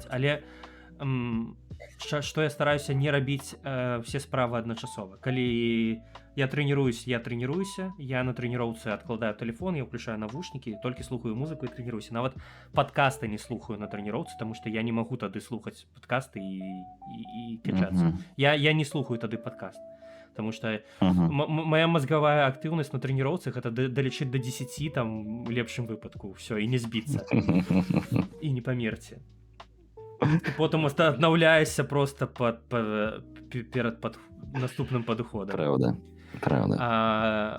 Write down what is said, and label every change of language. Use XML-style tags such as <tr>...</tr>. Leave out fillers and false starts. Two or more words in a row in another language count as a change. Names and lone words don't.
<be>Але што я стараюся не рабіць все справы адначасова. Калі я трэніруюся, я на трэніроўцы адкладаю телефон, я ўключаю навушнікі, толькі слухаю музыку і трэніруюся. Нават падкасты не слухаю на трэніроўцы, таму што я не магу тады слухаць падкасты і качацца. Я не слухаю тады падкаст.</be> <ru>Потому что моя мозговая</ru> <be>актыўнасць на трэніроўцы гэта далечыць до 10 там у лепшым выпадку все і не збіцца і не памерці. Потым аднаўляешся просто перад наступным падыходам.</be> <ru>Правда.</ru>